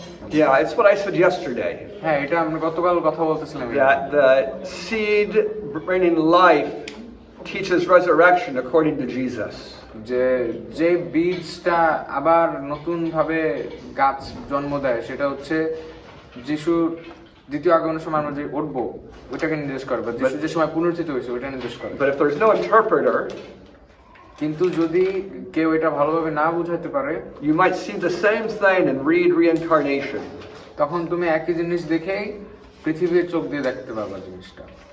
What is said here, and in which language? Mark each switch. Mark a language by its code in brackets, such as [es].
[en] Yeah, it's what I said yesterday. [bn] হ্যাঁ, এটা আমরা গতকাল কথা বলতেছিলাম। [en] That the seed bringing life teaches resurrection according to Jesus. [bn] যে বীজটা আবার নতুন ভাবে গাছ জন্ম দেয়, সেটা হচ্ছে যিশুর দ্বিতীয় আগমনের সময় আমরা যে উঠবো ওইটাকে নির্দেশ করে, বা যিশু যে সময় পুনরুত্থিত হয়েছে ওইটা নির্দেশ করে। [en] But if there's no interpreter, [bn] কিন্তু যদি কেউ এটা ভালোভাবে না বুঝাইতে পারে, [en] you might see the same thing and read reincarnation. [bn] তখন তুমি একই জিনিস দেখেই পৃথিবীর চোখ দিয়ে দেখতে পারবা জিনিসটা।